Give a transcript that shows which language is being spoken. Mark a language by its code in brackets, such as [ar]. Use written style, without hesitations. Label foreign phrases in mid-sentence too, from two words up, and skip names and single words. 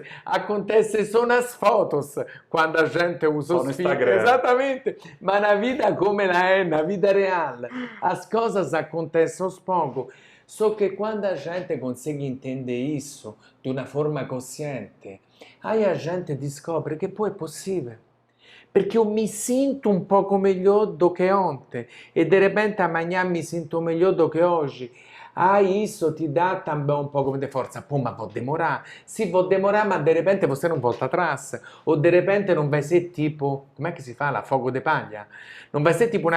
[pt] Acontece só nas fotos, quando a gente usa Só no os filtros. Instagram. Exatamente. Mas na vida como ela é, na vida real, as coisas acontecem aos poucos. Só que quando a gente consegue entender isso de uma forma consciente, aí a gente descobre que [it] poi è possibile. Perché io mi sinto un poco [pt] melhor do que ontem e de repente amanhã [it] mi sinto [pt] melhor do que hoje. Ah, isso te dá também um pouco de força. Pô, mas vou demorar. Sim, vou demorar, mas de repente você não volta atrás. Ou de repente não vai ser tipo, como é que si fala? Fogo de palha. Não vai ser tipo uma